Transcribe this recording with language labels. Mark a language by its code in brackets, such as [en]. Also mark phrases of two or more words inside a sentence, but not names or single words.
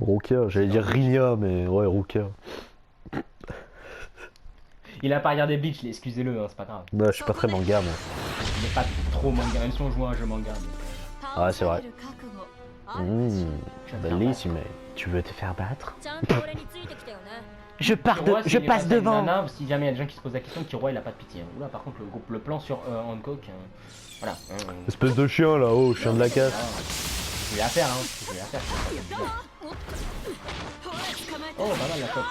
[fr] Rukia, j'allais dire Rinia, mais ouais, Rukia. Il a pas regardé Bleach, excusez-le, hein, c'est pas grave. Bah, je suis pas très manga, moi. Il est pas trop manga, même si on joue à un jeu manga. Mais... Ah, c'est vrai. Tu vas te faire Bellissime. Tu veux te faire battre? [ja] ちゃんと俺についてきたよね [fr] Je Killua, s'il est face à une nana, si jamais il y a des gens qui se posent la question, Killua il a pas de pitié. Hein. Oula, par contre, le plan sur Hancock, voilà. Espèce de chien là, oh, chien de la casse. Je vais la faire, hein. Je vais la faire. Oh, pas mal la chope.